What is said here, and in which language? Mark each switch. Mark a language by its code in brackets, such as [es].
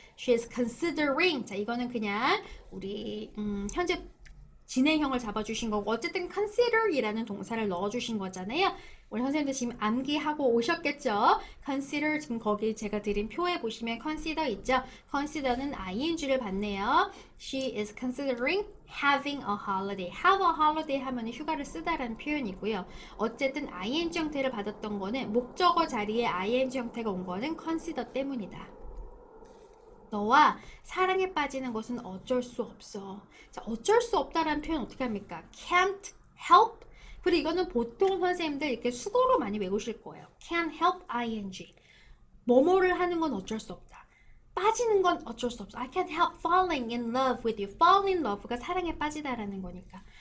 [en] She is considering. [ko] 자, 이거는 그냥 우리 현재 진행형을 잡아주신 거고 어쨌든 consider 이라는 동사를 넣어주신 거잖아요. 우리 선생님들 지금 암기하고 오셨겠죠? consider 지금 거기 제가 드린 표에 보시면 consider 있죠? consider는 ing를 받네요. [en] She is considering having a holiday. have a holiday [ko] 하면 휴가를 쓰다라는 표현이고요. 어쨌든 ing 형태를 받았던 거는 목적어 자리에 ing 형태가 온 거는 consider 때문이다. 너와 사랑에 빠지는 것은 어쩔 수 없어. 자, 어쩔 수 없다라는 표현 어떻게 합니까? [en] can't help. [ko] 그리고 이거는 보통 선생님들 이렇게 수고로 많이 외우실 거예요. [en] can't help ing. [ko] 뭐뭐를 하는 건 어쩔 수 없다. 빠지는 건 어쩔 수 없어. [en] I can't help falling in love with you. [ko] fall in love가 사랑에 빠지다라는 거니까.